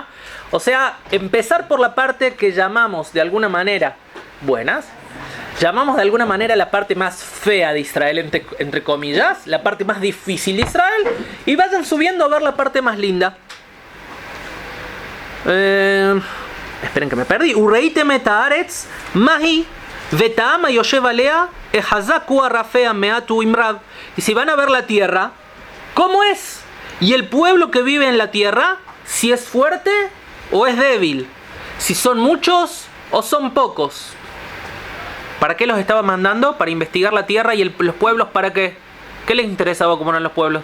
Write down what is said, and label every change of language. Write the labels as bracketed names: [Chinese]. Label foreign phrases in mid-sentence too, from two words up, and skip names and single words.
[Spanish] O sea, empezar por la parte que llamamos de alguna manera buenas. Llamamos de alguna manera la parte más fea de Israel, entre comillas. La parte más difícil de Israel. Y vayan subiendo a ver la parte más linda. Esperen que me perdí. [Hebrew] וּרְאִיתֶם אֶת הָאָרֶץ מַה הִוא וְאֶת הָעָם הַיֹּשֵׁב עָלֶיהָ הֶחָזָק הוּא הֲרָפֶה הַמְעַט הוּא אִם רָב. [Spanish] Y si van a ver la tierra, ¿cómo es? Y el pueblo que vive en la tierra, si es fuerte o es débil, si son muchos o son pocos. ¿Para qué los estaba mandando? Para investigar la tierra y los pueblos. ¿Para qué? ¿Qué les interesaba cómo eran los pueblos?